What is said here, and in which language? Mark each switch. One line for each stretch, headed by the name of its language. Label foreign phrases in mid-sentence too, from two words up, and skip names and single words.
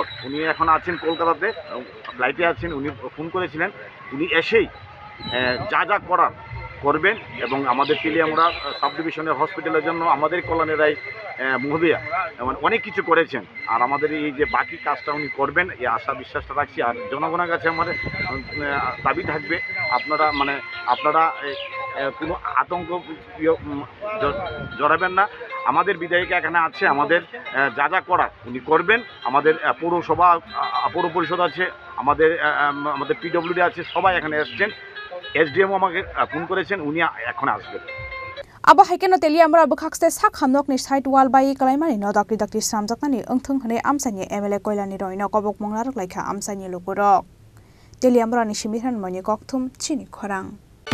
Bangla: উনি এখন আছেন কলকাতাতে ফ্লাইটে আছেন উনি ফোন করেছিলেন উনি এসেই যা যা করার করবেন এবং আমাদের তেলিয়ামোড়া সাব ডিভিশনের হসপিটালের জন্য আমাদের কল্যাণের রায় মহোদয়া অনেক কিছু করেছেন আর আমাদের এই যে বাকি কাজটা উনি করবেন এই আশা বিশ্বাসটা রাখছি আর জনগণের কাছে আমাদের দাবি থাকবে আপনারা কোনো আতঙ্ক জড়াবেন না আমাদের বিধায়িকা এখানে আছে আমাদের যা যা করার উনি করবেন আমাদের পৌর পরিষদ আছে আমাদের পিডব্লিউডি আছে সবাই এখানে এসছেন SDM আমাকে ফোন করেছেন উনি এখন আসবেন
Kok Borok: Aba haikeno teliamra bakhaxte sakhamnokni
English: side wall
Kok Borok: bai kalaimani no dakri samjaknani engthung hane amsani MLA koilani roino kobok monglarok laikha amsani lukurok teliamra ni simihan mani kokthum chini khorang